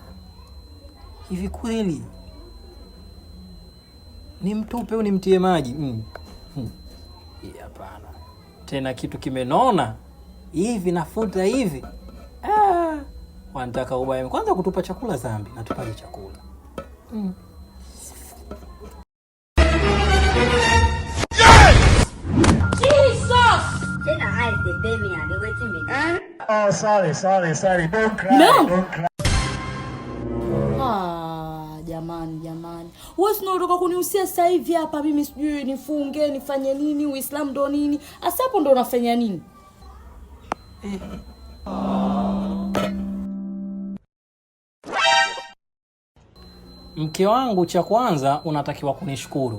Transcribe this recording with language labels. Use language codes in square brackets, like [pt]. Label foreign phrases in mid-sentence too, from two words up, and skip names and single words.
[sw] Hivi kweli ni mtupe au nimtie maji? Hapana. Tena kitu kimenona hivi nafuta hivi. Wanataka ubaya kwanza kutupa chakula dhambi, na tupaje chakula. [en] Oh, sorry. Don't cry. No. Don't cry. [sw] Jamani. Wewe unataka kunihusia sasa hivi hapa mimi sijui nifunge, nifanye nini, Uislamu ndo nini? Asa hapo ndo unafanya nini? Mke wangu, cha kwanza unatakiwa kunishukuru.